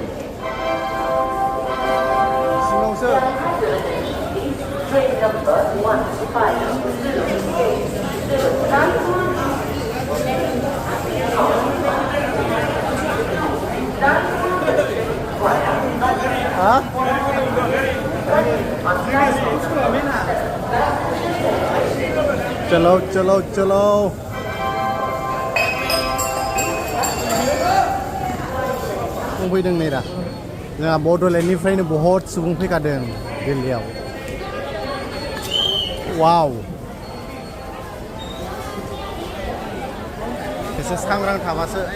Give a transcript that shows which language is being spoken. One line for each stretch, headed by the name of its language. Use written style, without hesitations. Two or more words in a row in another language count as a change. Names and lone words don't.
English: Slow sir. Train number 15. Huh?
Hindi: चलो चलो चलो
Bodo: फैदों नै दा जोंहा बड'लेण्डनिफ्रायनो बहुत सुबुं फैखादों दिल्लीयाव। वाव एसे सांग्रां थाबासो।